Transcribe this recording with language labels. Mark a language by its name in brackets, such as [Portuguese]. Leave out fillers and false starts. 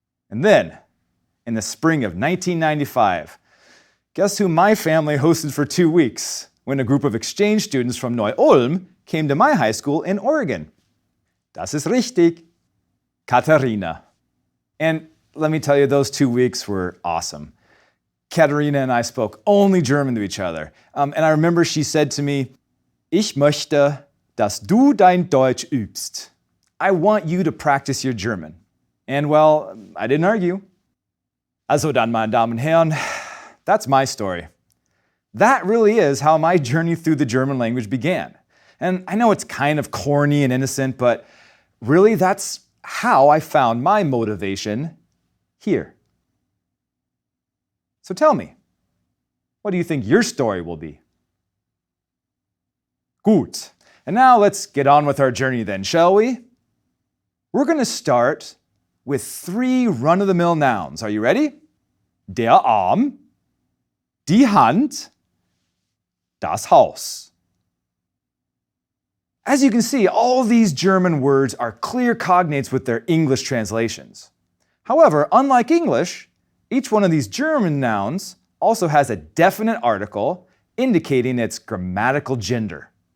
[English] And then, in the spring of 1995, guess who my family hosted for 2 weeks when a group of exchange students from Neu-Ulm came to my high school in Oregon? [German] Das ist richtig. [English] Katharina. And let me tell you, those 2 weeks were awesome. Katharina and I spoke only German to each other. And I remember she said to me, [German] Ich möchte, dass du dein Deutsch übst. [English] I want you to practice your German. And well, I didn't argue. [German] Also dann, meine Damen und Herren, [English] that's my story. That really is how my journey through the German language began. And I know it's kind of corny and innocent, but really that's how I found my motivation here. So tell me, what do you think your story will be? Gut. And now let's get on with our journey then, shall we? We're going to start with 3 run-of-the-mill nouns. Are you ready? [German] Der Arm, die Hand, das Haus. [English] As you can see, all these German words are clear cognates with their English translations. However, unlike English, each one of these German nouns also has a definite article indicating its grammatical gender.